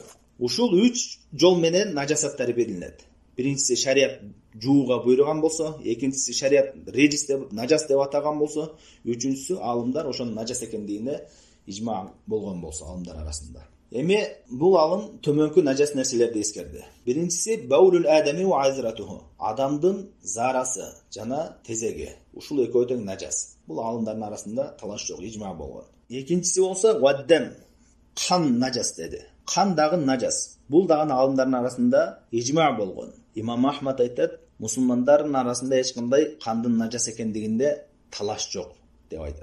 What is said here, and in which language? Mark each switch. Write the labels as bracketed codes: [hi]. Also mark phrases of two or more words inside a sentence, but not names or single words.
[ky] Ушул 3 жол менен najasаттар берилет. Биринчиси шариат жууга буйруган болсо, экинчиси шариат риджис деп, najos деп атаган болсо, үчүнчүсү алымдар ошонун najos экендигине ижма болгон болсо алымдар арасында. Эми бул алым төмөнкү najos нерселерди эскерди. [ar] Биринчиси بول الآدمي وعذرته. [ky] Адамдын зарасы жана тезеги. Ушул экөө тең najos. Бул алымдардын арасында талаш жок, ижма болгон. Экинчиси болсо ваддам, кан najos деди. Кан дагы najos. Бул дагы алымдардын арасында ижма болгон. Имам Ахмад айтат, мусулмандардын арасында эч кандай кандын najos экендигинде талаш жок деп айтат.